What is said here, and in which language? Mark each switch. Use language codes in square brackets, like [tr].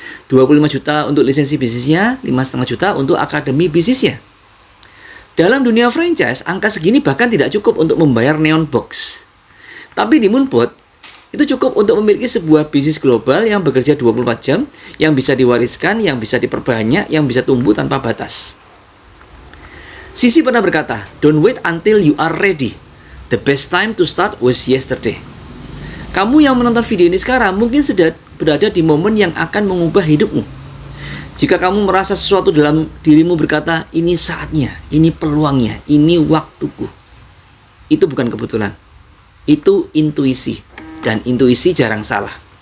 [id] 25 juta untuk lisensi bisnisnya, 5,5 juta untuk akademi bisnisnya. Dalam dunia franchise, angka segini bahkan tidak cukup untuk membayar Neon Box. Tapi di Moonbot, itu cukup untuk memiliki sebuah bisnis global yang bekerja 24 jam, yang bisa diwariskan, yang bisa diperbanyak, yang bisa tumbuh tanpa batas. Sisi pernah berkata, [en] "Don't wait until you are ready. The best time to start was yesterday." [id] Kamu yang menonton video ini sekarang mungkin sedang berada di momen yang akan mengubah hidupmu. Jika kamu merasa sesuatu dalam dirimu berkata, ini saatnya, ini peluangnya, ini waktuku. Itu bukan kebetulan. Itu intuisi. Dan intuisi jarang salah.